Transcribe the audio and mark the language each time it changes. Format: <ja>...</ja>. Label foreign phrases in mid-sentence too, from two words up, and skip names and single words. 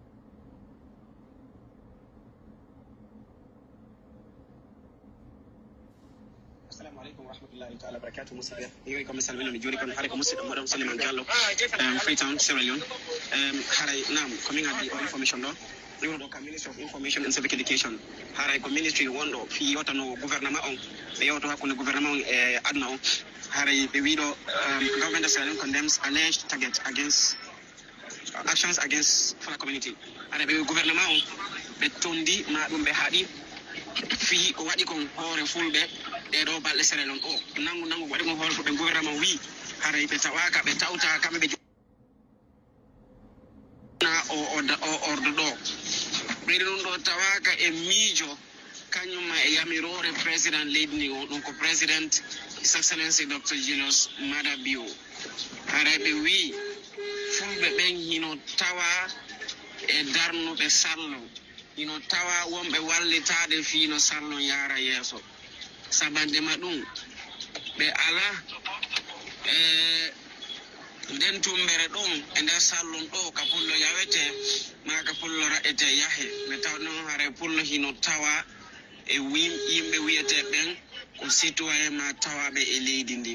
<ar>السلام عليكم ورحمة الله تعالى وبركاته</ar> <ff>musidɓe yewi komi salmina mi juuri kono haare ko musidɗo moɗon Souleymane Diallo Freetown Sierra Leone haray nam komin addi o information ɗo ɗum ɗo ka Ministry of Information and Civic Education haray ko ministry wonɗo fi yewtano gouvernement on ɓe yewto hakkunde gouvernement on e aduna on haray ɓe wiɗo</ff> <en>government of Sierra Leone condemns alleged target against actions against Fula community</en> <ff>haray ɓe gouvernement on ɓe tondi ma ɗum ɓe haaɗi fi ko waɗi kon hoore fulɓe ɗeɗo balɗe Sierra Leone o nangu waɗi kon hoore fulɓe gouvernement wi haray ɓe tawaka ɓe tawta kamɓe ɓe o ordo ɗo ɓeyde ɗum ɗo tawaka e miijo kañumma e yamirore président leydi ndi o ɗum ko président</ff> <en>his excellency</en> <ff>Dr. Julius Maada Bio haray ɓe wi fulɓe ɓen hino tawa e darnuɓe sarlon hino tawa wonɓe wallitade fiino sarlon yaara yeeso sabandema ɗum ɓe ala nden tumbere ɗon e nder sallon ɗo ka pullo yawete ma ka pullo raƴete yahe ɓe taw noon haare pullo hino tawa e yimɓe wiyete ɓen ko citoyen ma tawaɓe e leydi ndin</ff>